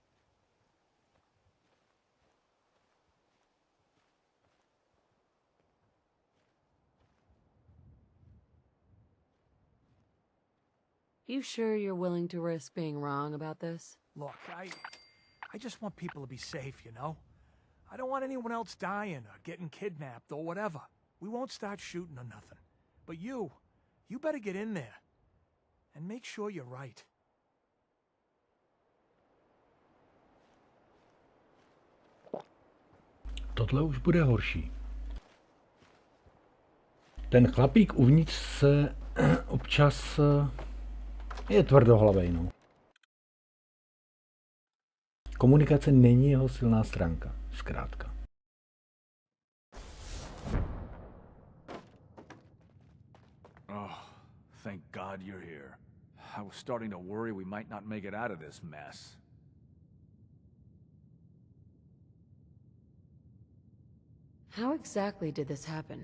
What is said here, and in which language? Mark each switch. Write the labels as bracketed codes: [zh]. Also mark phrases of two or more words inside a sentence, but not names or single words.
[en] You sure you're willing to risk being wrong about this? Look, I just want people to be safe, you know? I don't want anyone else dying or getting kidnapped or whatever. We won't start shooting or nothing. But you better get in there. And make sure you're right. [cs] Tohle už bude horší. Ten chlapík uvnitř se občas je tvrdohlavej, no. Komunikace není jeho silná stránka, zkrátka. [en] Oh, thank God you're here. I was starting to worry we might not make it out of this mess. How exactly did this happen?